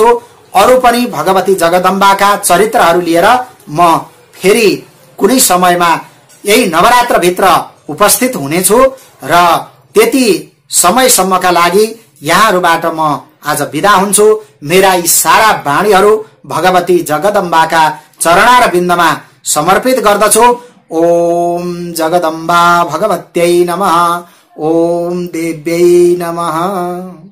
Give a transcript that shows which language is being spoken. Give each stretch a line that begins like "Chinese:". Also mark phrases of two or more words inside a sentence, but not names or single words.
Nepali: अरु पनि भगवती जगदम्बाका चरित्रहरू लिएर म फेरि कुनै समयमा यही नवरात्र भित्र उपस्थित हुनेछु र त्यति समयसम्मका लागि यहाँहरूबाट म आज बिदा हुन्छु। मेरा यी सारा वाणीहरू भगवती जगदम्बाका चरणार बिन्दमा समर्पित गर्दछु।
Sanskrit: ओम जगदम्बा भगवत्यै नमः। ओम देव्यै नमः।